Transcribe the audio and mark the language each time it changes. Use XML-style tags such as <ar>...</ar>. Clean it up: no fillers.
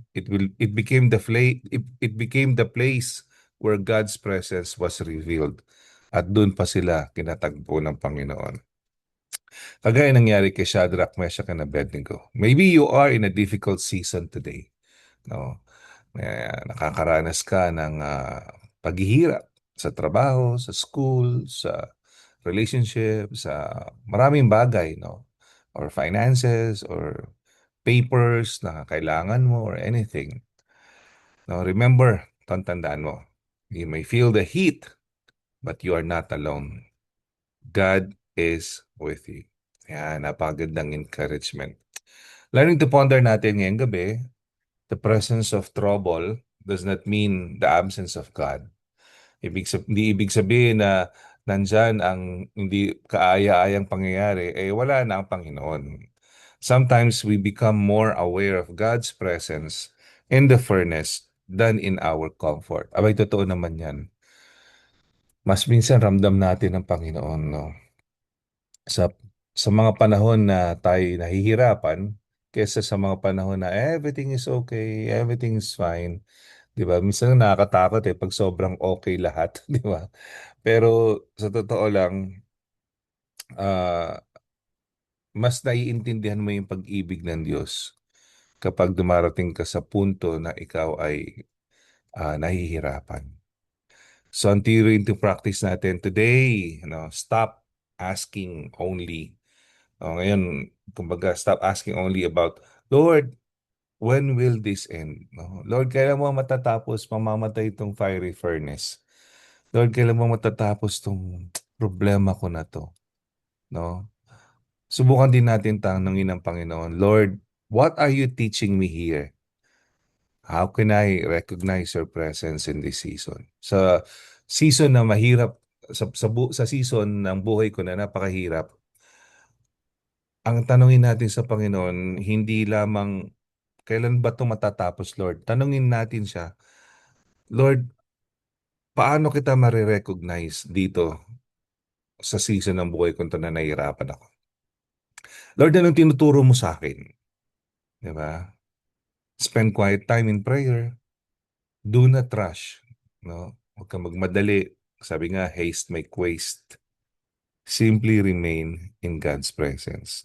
<en>It became it became the place where God's presence was revealed.</en> <tl>At doon pa sila kinatagpo ng Panginoon. Kagaya nangyari kay Shadrach, Meshach, and Abednego.</tl> <en>Maybe you are in a difficult season today. No?</en> <tl>Nakakaranas ka ng paghihirap sa trabaho, sa school, sa relationship, sa maraming bagay, no?</tl> <en>Or finances, or papers na kailangan mo, or anything. No, remember,</en> <tl>tandaan mo,</tl> <en>you may feel the heat, but you are not alone. God is with you.</en> <tl>Yan, napakagandang encouragement.</tl> <en>Learning to ponder</en> <tl>natin ngayong gabi,</tl> <en>the presence of trouble does not mean the absence of God.</en> <tl>Hindi ibig sabihin na nandyan ang hindi kaaya-ayang pangyayari, wala na ang Panginoon.</tl> <en>Sometimes we become more aware of God's presence in the furnace than in our comfort.</en> <tl>Abay, totoo naman yan. Mas minsan ramdam natin ang Panginoon, no? Sa, sa mga panahon na tayo nahihirapan, kesa sa mga panahon na</tl> <en>everything is okay, everything is fine.</en> <tl>Di ba? Minsan nakakatakot pag sobrang okay lahat, di ba? Pero sa totoo lang, ah, mas naiintindihan mo yung pag-ibig ng Diyos kapag dumarating ka sa punto na ikaw ay nahihirapan.</tl> <en>So, ang theory into practice natin today, stop asking only.</en> <tl>Ngayon, kumbaga,</tl> <en>stop asking only about, Lord, when will this end?</en> <tl>No? Lord, kailan mo matatapos mamamatay itong fiery furnace? Lord, kailan mo matatapos itong problema ko na to? No? Subukan din natin tanungin ng Panginoon,</tl> <en>Lord, what are you teaching me here? How can I recognize your presence in this season?</en> <tl>Sa season na mahirap, sa season ng buhay ko na napakahirap, ang tanungin natin sa Panginoon, hindi lamang kailan ba ito matatapos, Lord? Tanungin natin siya, Lord, paano kita marirecognize dito sa season ng buhay ko na nahihirapan ako? Lord, anong tinuturo mo sa akin? Di ba?</tl> <en>Spend quiet time in prayer. Do not rush. No?</en> <tl>Huwag kang magmadali. Sabi nga,</tl> <en>haste make waste. Simply remain in God's presence.</en>